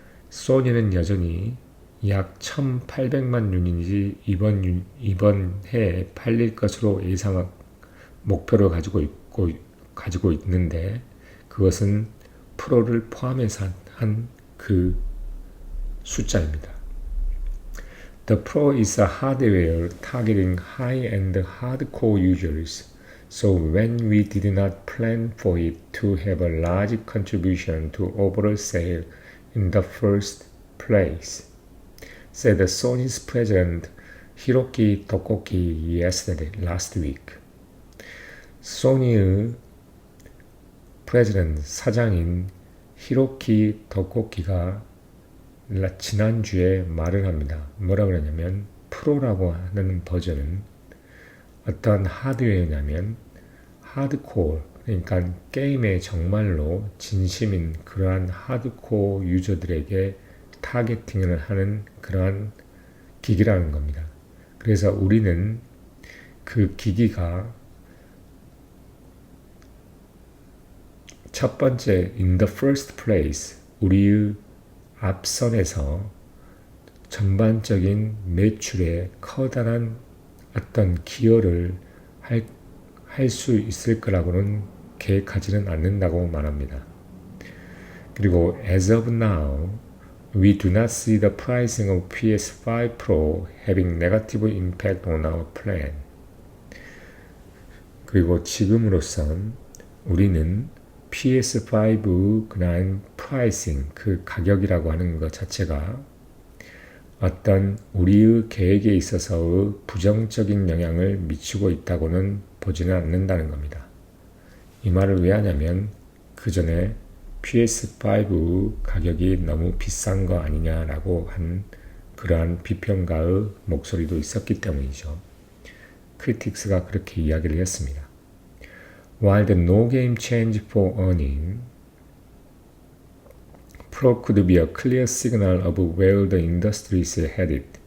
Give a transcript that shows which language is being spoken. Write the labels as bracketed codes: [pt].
[ko] 소니는 여전히 약 1,800만 유닛이 이번 해에 팔릴 것으로 목표를 가지고 있는데 그것은 프로를 포함해서 한 그 숫자입니다. [en] The Pro is a hardware targeting high-end hardcore users, so when we did not plan for it to have a large contribution to overall sale in the first place, said Sony's president Hiroki Tokoki last week. [ko] 소니의 사장인 히로키 토코키가 지난주에 말을 합니다. 뭐라 그러냐면 프로라고 하는 버전은 어떤 하드웨어냐면 하드코어, 그러니까 게임에 정말로 진심인 그러한 하드코어 유저들에게 타겟팅을 하는 그러한 기기라는 겁니다. 그래서 우리는 그 기기가 첫 번째, [en] in the first place, [ko] 우리의 앞선에서 전반적인 매출에 커다란 어떤 기여를 할 수 있을 거라고는 계획하지는 않는다고 말합니다. 그리고 [en] as of now, we do not see the pricing of PS5 Pro having negative impact on our plan. [ko] 그리고 지금으로선 우리는 PS5 그냥 프라이싱, 그 가격이라고 하는 것 자체가 어떤 우리의 계획에 있어서의 부정적인 영향을 미치고 있다고는 보지는 않는다는 겁니다. 이 말을 왜 하냐면 그 전에 PS5 가격이 너무 비싼 거 아니냐라고 한 그러한 비평가의 목소리도 있었기 때문이죠. 크리틱스가 그렇게 이야기를 했습니다. [en] While the no game change for earning, Pro could be a clear signal of where the industry is headed.